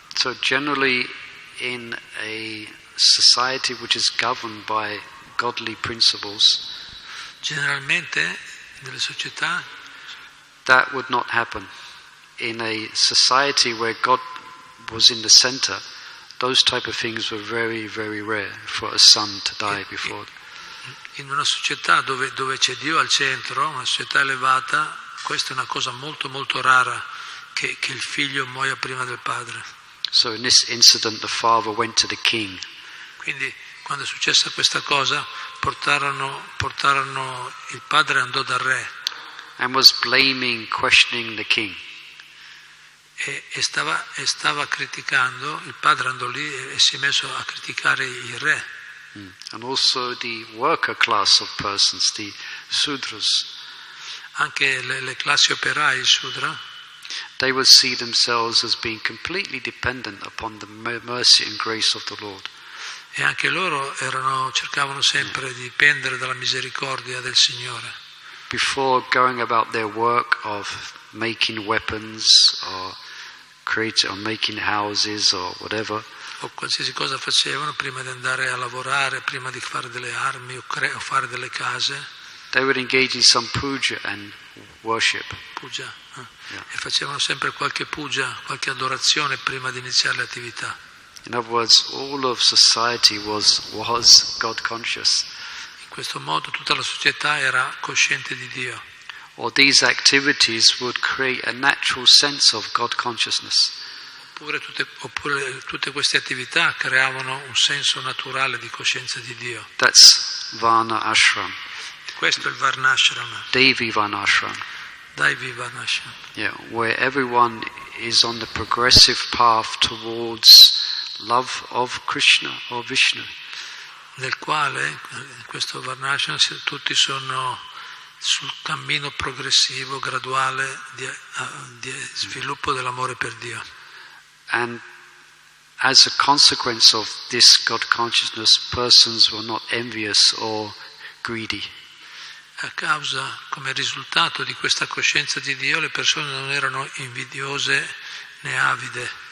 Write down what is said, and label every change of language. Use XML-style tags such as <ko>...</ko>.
<en>So generally in a society which is governed by godly principles,</en> <it>generalmente nelle società</it> <en>that would not happen. In a society where God was in the center, those type of things were very, very rare for a son to die before.</en> <it>In una società dove c'è Dio al centro, una società elevata, questa è una cosa molto molto rara, che il figlio muoia prima del padre.</it> <en>So in this incident the father went to the king.</en> <it>Quindi quando è successa questa cosa, portarono il padre andò dal re.</it> <en>And was blaming, questioning the king.</en> <it>E stava criticando, il padre andò lì e si è messo a criticare il re.</it> <en>And also the worker class of persons, the Sudras.</en> <it>Anche le classi operaie, il Sudra.</it> <en>They would see themselves as being completely dependent upon the mercy and grace of the Lord.</en> <it>E anche loro cercavano sempre di dipendere dalla misericordia del Signore.</it> <en>Before going about their work of making weapons or making houses or whatever,</en> <it>o qualsiasi cosa facevano, prima di andare a lavorare, prima di fare delle armi o fare delle case,</it> <en>they would engage in some puja and worship.</en> <it>Puja,</it> <en>Yeah.</en> <it>e facevano sempre qualche puja, qualche adorazione prima di iniziare le attività.</it> <en>In other words, all of society was God conscious.</en> <it>In questo modo tutta la società era cosciente di Dio.</it> <en>Or these activities would create a natural sense of God consciousness.</en> <it>Oppure tutte queste attività creavano un senso naturale di coscienza di Dio.</it> <en>That's Varna Ashram.</en> <it>Questo è il Varnashrama.</it> <en>Devi Varnashram.</en> <it>Daivi Varnashrama.</it> <en>Yeah, where everyone is on the progressive path towards love of Krishna or Vishnu.</en> <it>Nel quale, in questo Varnashrama, tutti sono sul cammino progressivo, graduale di sviluppo dell'amore per Dio.</it> <en>And as a consequence of this God consciousness, persons were not envious or greedy.</en> <it>A causa, come risultato di questa coscienza di Dio, le persone non erano invidiose né avide.</it>